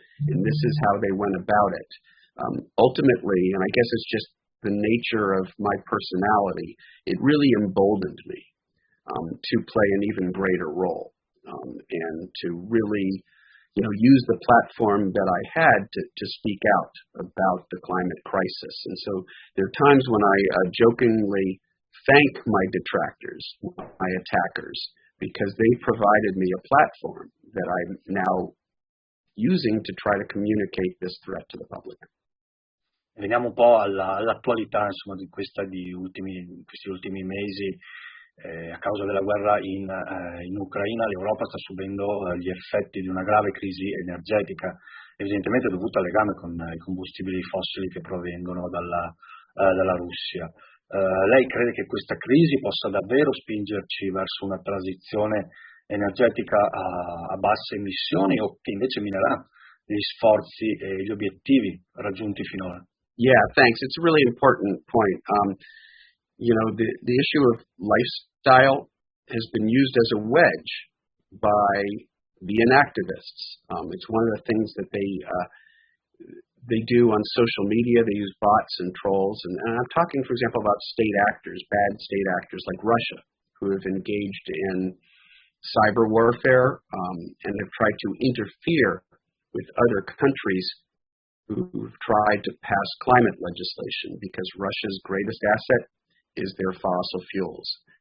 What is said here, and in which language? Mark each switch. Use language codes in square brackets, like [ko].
[en] And this is how they went about it. Ultimately, and I guess it's just the nature of my personality, it really emboldened me to play an even greater role, and to really use the platform that I had to speak out about the climate crisis. And so there are times when I jokingly thank my detractors, my attackers, because they provided me a platform that I'm now using to try to communicate this threat to the public. [it] Veniamo un po' all'attualità, insomma, di questi ultimi mesi. A causa della guerra in Ucraina, l'Europa sta subendo gli effetti di una grave crisi energetica, evidentemente dovuta al legame con i combustibili fossili che provengono dalla Russia. Lei crede che questa crisi possa davvero spingerci verso una transizione energetica a basse emissioni, o che invece minerà gli sforzi e gli obiettivi raggiunti finora? [en] Yeah, thanks. It's a really important point. The issue of lifestyle has been used as a wedge by the inactivists. It's one of the things that they do on social media. They use bots and trolls. And I'm talking, for example, about state actors, bad state actors like Russia, who have engaged in cyber warfare and have tried to interfere with other countries who've tried to pass climate legislation, because Russia's greatest asset is their fossil fuels.